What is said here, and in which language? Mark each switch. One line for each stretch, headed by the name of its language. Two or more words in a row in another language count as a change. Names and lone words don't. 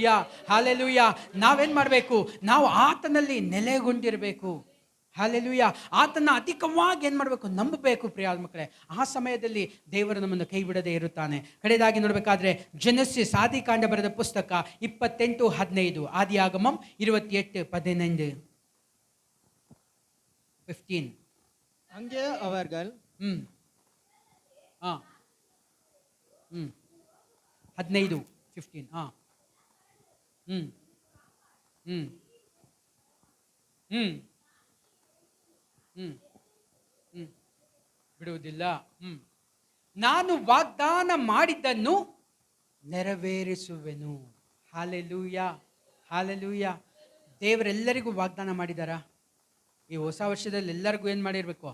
Kannada: ಹಾಲೆಲೂಯ. ನಾವೇನು ಮಾಡಬೇಕು? ನಾವು ಆತನಲ್ಲಿ ನೆಲೆಗೊಂಡಿರಬೇಕು. ಹಾಲೆಲೂಯ. ಆತನ ಅಧಿಕವಾಗಿ ಏನು ಮಾಡಬೇಕು? ನಂಬಬೇಕು ಪ್ರಿಯ ಮಕ್ಕಳೇ. ಆ ಸಮಯದಲ್ಲಿ ದೇವರು ನಮ್ಮನ್ನು ಕೈ ಬಿಡದೆ ಇರುತ್ತಾನೆ. ಕಡೆಯದಾಗಿ ನೋಡಬೇಕಾದ್ರೆ ಜೆನೆಸಿಸ್ ಆದಿಕಾಂಡ ಬರೆದ ಪುಸ್ತಕ 28:15, ಆದಿಯಾಗಮಂ 28:15.
Tamil: அங்கே அவர்கள் 15:15 ம் ம் ம் ಹ್ಮ್ ಹ್ಮ್ ಬಿಡುವುದಿಲ್ಲ.
Kannada: ನಾನು ವಾಗ್ದಾನ ಮಾಡಿದ್ದನ್ನು ನೆರವೇರಿಸುವೆನು. ಹಾಲೆಲೂಯ, ಹಾಲೆಲೂಯ. ದೇವರೆಲ್ಲರಿಗೂ ವಾಗ್ದಾನ ಮಾಡಿದಾರ. ಈ ಹೊಸ ವರ್ಷದಲ್ಲಿ ಎಲ್ಲರಿಗೂ ಏನು ಮಾಡಿರಬೇಕು?